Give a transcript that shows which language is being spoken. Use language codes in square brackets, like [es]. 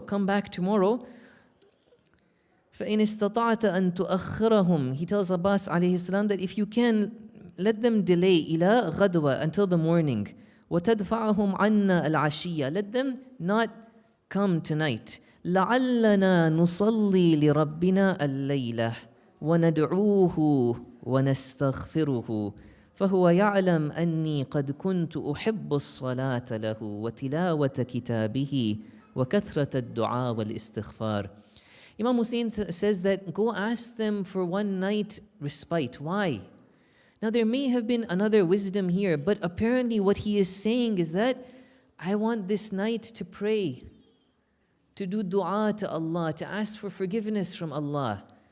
[en] Come back tomorrow. [ar] فَإِنِ اسْتَطَعْتَ أَن تُؤَخِّرَهُم. [en] He tells Abbas alayhi salam that if you can, let them delay [ar] إِلَى غَدْوَةٍ, [en] until the morning. [ar] وَتَدْفَعَهُمْ عَنَّا الْعَشِيَّةِ. [en] Let them not come tonight. [ar] لَعَلَّنَا نُصَلِّي لِرَبِّنَا اللَّيْلَةَ وَنَدْعُوهُ وَنَسْتَغْفِرُهُ فهو يعلم أني قد كنت أحب الصلاة له وتلاوة كتابه وكثرة الدعاء والاستغفار. [en] Imam Hussein says that, go ask them for one night respite. Why? Now there may have been another wisdom here, but apparently what he is saying is that I want this night to pray, to do dua to Allah, to ask for forgiveness from Allah.